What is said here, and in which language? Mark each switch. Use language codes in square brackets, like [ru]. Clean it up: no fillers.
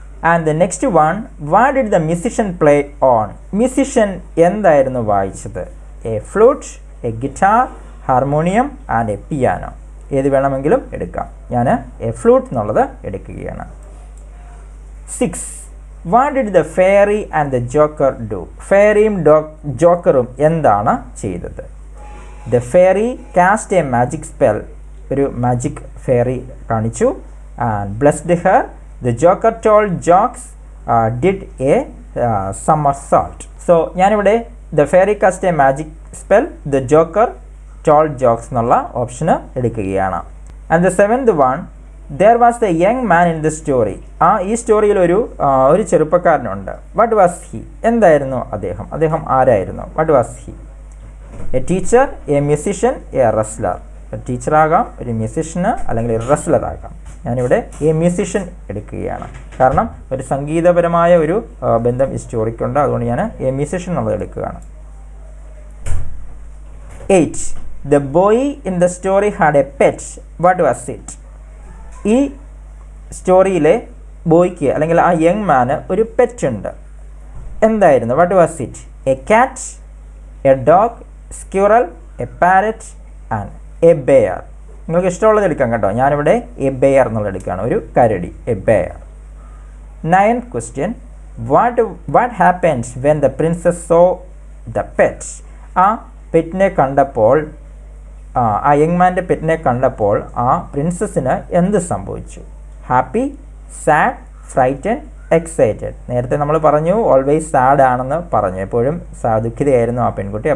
[en] And the next one, what did the musician play on? [ml] Musician എന്തായിരുന്നു വായിച്ചത്? [en] A flute, a guitar, harmonium and a piano. [ml] ഏത് വേണമെങ്കിലും എടുക്കാം. ഞാൻ A flute എന്നുള്ളത് എടുക്കുകയാണ്. 6. [en] What did the fairy and the joker do? [ml] ഫെയറിയും ജോക്കറും എന്താണ് ചെയ്തത്? [en] The fairy cast a magic spell. [ml] ഒരു മാജിക് ഫെയറി കാണിച്ചു [en] and blessed her. The joker told jokes, did a somersault. So ഞാനിവിടെ the fairy cast a magic spell, the joker told jokes [ml] എന്നുള്ള ഓപ്ഷന് എടുക്കുകയാണ്. [en] And the 7th one, there was the young man in the story. [ml] ഈ സ്റ്റോറിയിൽ ഒരു ചെറുപ്പക്കാരനുണ്ട്. [en] What was he? [ml] എന്തായിരുന്നു അദ്ദേഹം ആരായിരുന്നു? [en] What was he? A teacher, a musician, a wrestler. [ml] Teacher ആകാം, ഒരു മ്യൂസിഷ്യന്, അല്ലെങ്കിൽ ഒരു റെസ്ലർ ആകാം. ഞാനിവിടെ എ മ്യൂസിഷ്യൻ എടുക്കുകയാണ്. കാരണം ഒരു സംഗീതപരമായ ഒരു ബന്ധം ഈ സ്റ്റോറിക്കുണ്ട്. അതുകൊണ്ട് ഞാൻ എ മ്യൂസിഷ്യൻ എന്നുള്ളത് എടുക്കുകയാണ്. 8. [en] The boy in the story had a pet. What was it? [ml] ഈ സ്റ്റോറിയിലെ ബോയ്ക്ക് അല്ലെങ്കിൽ ആ യങ് മാന് ഒരു പെറ്റ് ഉണ്ട്. എന്തായിരുന്നു? [en] What was it? A cat, a dog, squirrel, a parrot and a bear. [ml] നിങ്ങൾക്ക് ഇഷ്ടമുള്ളത് എടുക്കാം കേട്ടോ. ഞാനിവിടെ എ ബെയർ എന്നുള്ളത് എടുക്കുകയാണ്, ഒരു കരടി, A bear. [en] 9th question, what happens when the princess saw the pet? [ml] ആ പെറ്റിനെ കണ്ടപ്പോൾ, ആ യങ് മാൻ്റെ പെറ്റിനെ കണ്ടപ്പോൾ ആ പ്രിൻസസിന് എന്ത് സംഭവിച്ചു? [en] Happy, sad, frighten, excited. [ml] നേരത്തെ നമ്മൾ പറഞ്ഞു ഓൾവേസ് സാഡ് ആണെന്ന് പറഞ്ഞു, എപ്പോഴും ദുഃഖിതയായിരുന്നു ആ പെൺകുട്ടി.